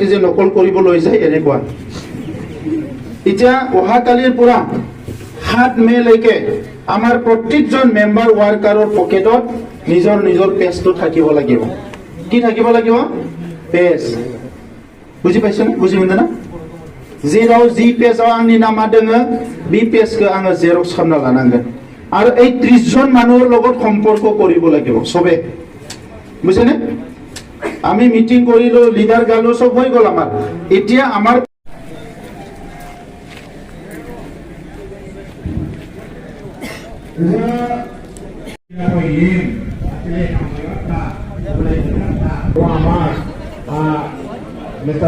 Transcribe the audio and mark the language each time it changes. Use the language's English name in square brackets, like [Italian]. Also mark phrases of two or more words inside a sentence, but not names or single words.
[Assamese] যে নকল কৰিব লৈ যায় এনেকুৱা এতিয়া অহা কালিৰ পৰা 7 মে লৈকে আমাৰ প্ৰত্যেকজন মেম্বাৰ ওয়াৰ্কাৰৰ পকেটত নিজৰ নিজৰ পেজটো থাকিব লাগিব কি থাকিব লাগিব পেজ বুজি পাইছনে বুজি মন না [Bodo] जेराव जी पेजआव आंनि नामा दोङो बि पेजखौ आङो जेरक्स खालामना लानांगोन आरो [Assamese] এই 30 জন মানুহৰ লগত সম্পৰ্ক কৰিব লাগিব সবে বুজিছেনে আমি মিটিং কৰিলো লিডাৰ গালো সব হৈ গল আমাৰ এতিয়া আমাৰ Mr.